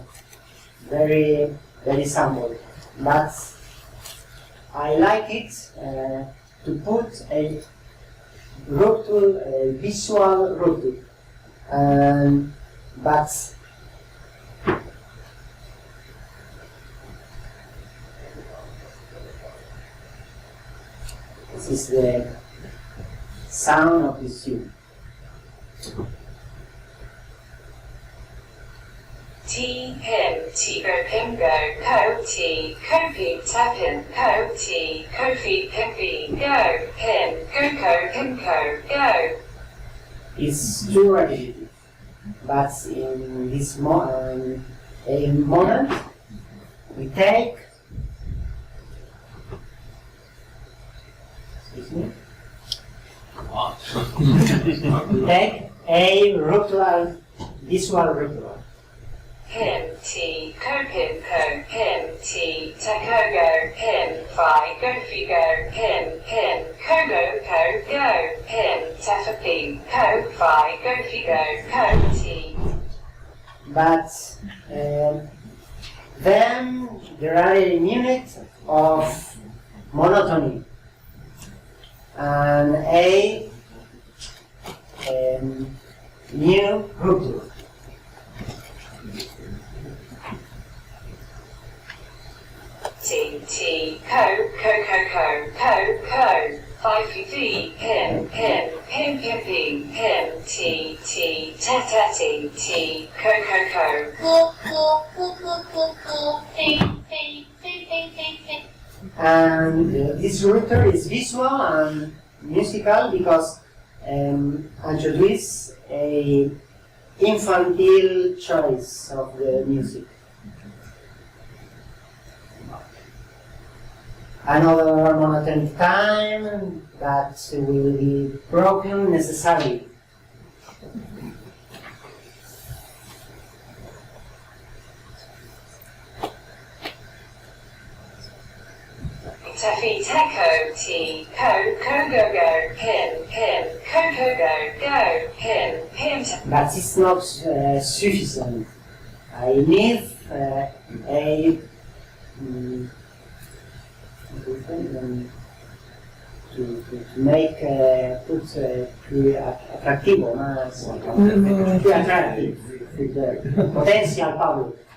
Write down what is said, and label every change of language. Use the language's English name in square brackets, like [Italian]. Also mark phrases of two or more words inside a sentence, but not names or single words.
[English] very simple, but I like it to put a rupture, a visual rupture, but this is the sound of the tune. T, him, T-go, pim-go, co, T, co-pee, tap-in, co, T, co-fee, pim-fee, go, pim, go-co, pim-co, go. It's too repetitive, but in this moment, we take, excuse me, we take A. Ruptural, visual ruptural. Pim, T, co, pim, co, pim, T, tacogo, pim, fi, go, figo, pim, pim, cogo, co, go, pim, tefapim, co, fi, go, figo, co, T. But then there are a unit of monotony and a new rupture. T, T, co, co, co, co, co, co, fi, fi, fi, pim, pim, pim, pim, pim, pim, T, T, ta, ta, T, T, co, co, co, And this rupture is visual and musical because introduce a infantile choice of the music. Another monotonic time that will be broken necessarily. Taffy, taco, T, co, co, go, go, pim, pim, co, co, go, go, pim, pim, But it's not sufficient. I need a to make [Spanish] atractivo, más [English] attractive with the potential public.